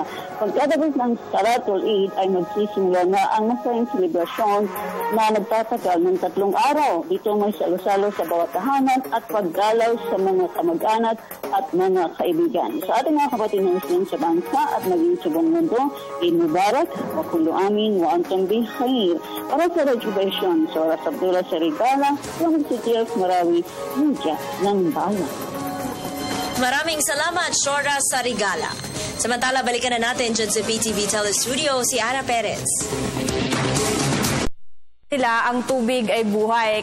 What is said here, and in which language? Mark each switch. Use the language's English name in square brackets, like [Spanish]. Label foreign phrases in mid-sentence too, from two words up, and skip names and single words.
[Filipino] Pagkatapos ng [Arabic] صلاة العيد [Filipino] ay magsisimula na ang masayang selebrasyon na nagtatagal ng 3 araw. Dito may salo-salo sa bawat tahanan at pagdalaw sa mga kamag-anak at mga kaibigan. Sa ating mga kapatid na Muslim sa bansa at maging sa buong mundo, [Arabic] عيد مبارك، وكل عام وأنتم بخير. [Filipino] Para sa Rejuvenation, sa Oras Abdullah Sarigala, yung City of Marawi, Media ng Bayan. Maraming salamat, Shora Sarigala. Samantala, balikan na natin dyan sa PTV Telestudio si Ana Perez. Ang tubig ay buhay.